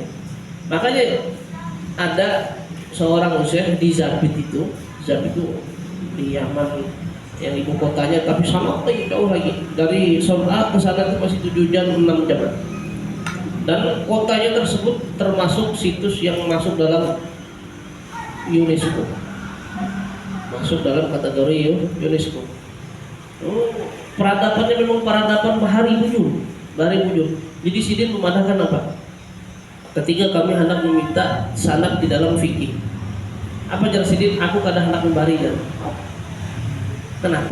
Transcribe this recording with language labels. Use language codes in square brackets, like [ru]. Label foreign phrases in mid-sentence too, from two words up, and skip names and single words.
[id] Makanya ada seorang syekh di Zabit itu di Yaman yang ibu kotanya, tapi sama jauh lagi dari Son'a ke sana itu masih 7 jam 6 jam. Dan kotanya tersebut termasuk situs yang masuk dalam UNESCO, masuk dalam kategori UNESCO. Peradabannya memang peradaban bahari bujur. [bjn] Jadi sidin memadahkan apa? Ketika kami hendak meminta sanad di dalam fikih, apa jar sidin? Aku kadang hendak membari kan? [id] Kenapa?